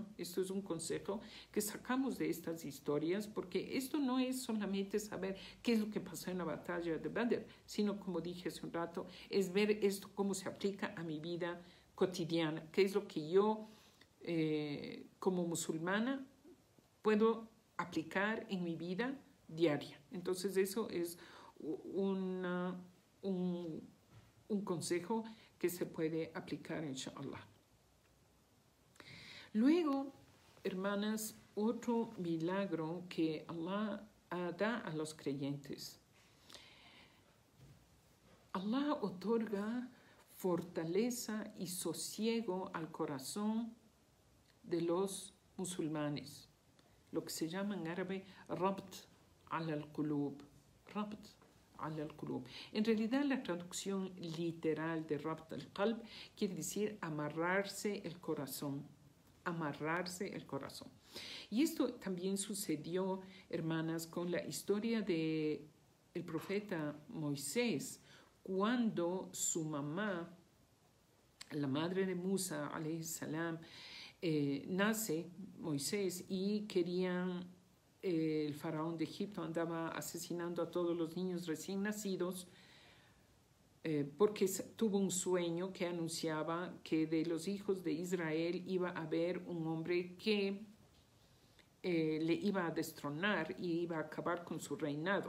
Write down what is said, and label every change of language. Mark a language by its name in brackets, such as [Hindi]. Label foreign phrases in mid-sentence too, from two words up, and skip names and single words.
[Spanish] Esto es un consejo que sacamos de estas historias, porque esto no es solamente saber qué es lo que pasó en la batalla de Badr, sino, como dije hace un rato, es ver esto cómo se aplica a mi vida cotidiana, qué es lo que yo, como musulmana, puedo aplicar en mi vida diaria. Entonces, eso es un consejo que se puede aplicar, inshallah. Luego, hermanas, otro milagro que Allah da a los creyentes. Allah otorga fortaleza y sosiego al corazón de los musulmanes, lo que se llama en árabe [Arabic] ربط القلوب. ربط القلوب. [Spanish] En realidad, la traducción literal de [Arabic] ربط القلب [Spanish] quiere decir amarrarse el corazón. Amarrarse el corazón. Y esto también sucedió, hermanas, con la historia de el profeta Moisés, cuando su mamá, la madre de Musa, [Arabic] عليه السلام, [Spanish] nace Moisés y querían, el faraón de Egipto andaba asesinando a todos los niños recién nacidos, porque tuvo un sueño que anunciaba que de los hijos de Israel iba a haber un hombre que le iba a destronar y iba a acabar con su reinado.